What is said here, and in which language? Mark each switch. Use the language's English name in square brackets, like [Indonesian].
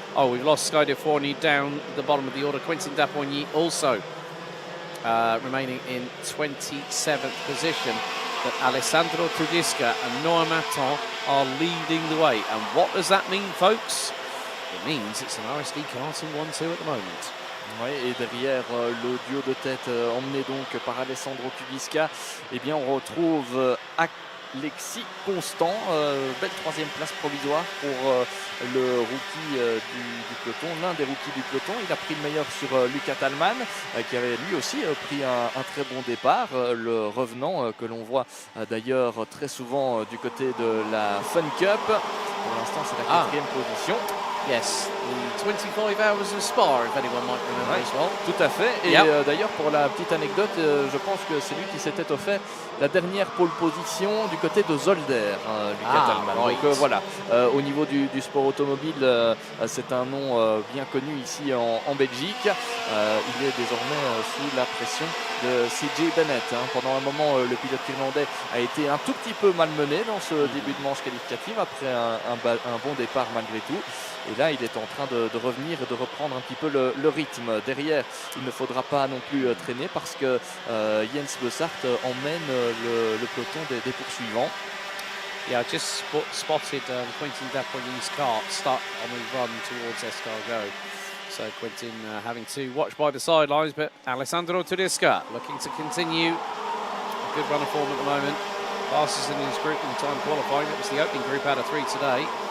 [English] Oh, we've lost Sky de Fournier down the bottom of the order. Quentin Dapoigny also remaining in 27th position. But Alessandro Tudiska and Noah Maton are leading the way. And what does that mean, folks? It means it's an RSD Karting 1-2 at the moment. [French] Oui, et derrière le duo de tête emmené donc par Alessandro Tudiska, eh bien on retrouve Alexis Constant, belle 3e place provisoire pour le rookie du peloton, l'un des rookies du peloton. Il a pris le meilleur sur Luca Thalmann, qui avait lui aussi pris un très bon départ, le revenant que l'on voit d'ailleurs très souvent du côté de la Fun Cup. Pour l'instant c'est la 4e position. [English] Yes, the 25 hours of Spa, if anyone might remember as well. [French] Tout à fait. Et d'ailleurs, pour la petite anecdote, je pense que c'est lui qui s'était offert la dernière pole position du côté de Zolder, Luca Thalmann. [English] Right. [French] Donc voilà, au niveau du sport automobile, c'est un nom bien connu ici en Belgique. Il est désormais sous la pression de CJ Bennett. Pendant un moment, le pilote irlandais a été un tout petit peu malmené dans ce début de manche qualificative après un bon départ malgré tout. Et là, il est en train de revenir et de reprendre un petit peu le rythme. Derrière, il ne faudra pas non plus traîner parce que Jens Bussart emmène le peloton des poursuivants. [English] Yeah, I just spotted Quentin Dapoigny's car start on the run towards Escargot. So Quentin having to watch by the sidelines, but Alessandro Tudiska looking to continue a good run of form at the moment. Fastest in his group in time qualifying. It was the opening group out of 3 today.